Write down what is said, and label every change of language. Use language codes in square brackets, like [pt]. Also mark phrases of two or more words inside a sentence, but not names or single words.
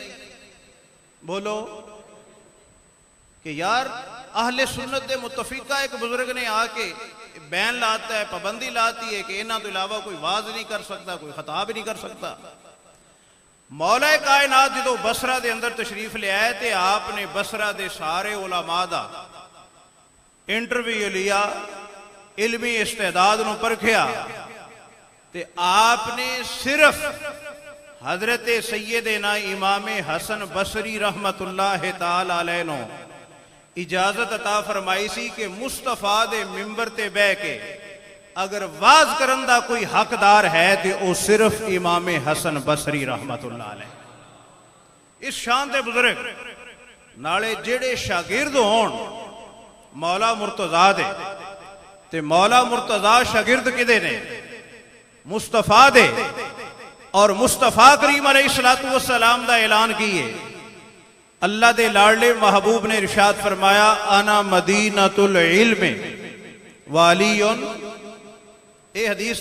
[pa] بولو کہ یار اہل سنت دے متفقہ ایک بزرگ نے آ کے بین لاتا ہے، پابندی لاتی ہے کہ انہاں تو علاوہ کوئی واز نہیں کر سکتا، کوئی خطاب نہیں کر سکتا۔ مولا کائنات جدو بصرہ دے اندر تشریف لے آئے تے آپ نے بصرہ دے سارے علماء دا انٹرویو لیا، علمی استعداد نو پرکھیا تے آپ نے صرف حضرت سیدنا امام حسن بصری رحمت اللہ تعالی علیہ نو اجازت عطا فرمائی سی کہ مصطفیٰ دے ممبر تے بہ کے اگر واز کرن دا کوئی حقدار ہے تے او صرف امام حسن بصری رحمت اللہ علیہ۔ اس شان دے بزرگ نالے جڑے شاگرد ہون مولا مرتضی دے تے مولا مرتضی شاگرد کدے نے؟ مصطفیٰ دے، اور مصطفیٰ کریم علیہ السلام دا اعلان کیے، اللہ دے لاڈلے محبوب نے ارشاد فرمایا [ar] انا مدینۃ العلم والی، [pa] اے حدیث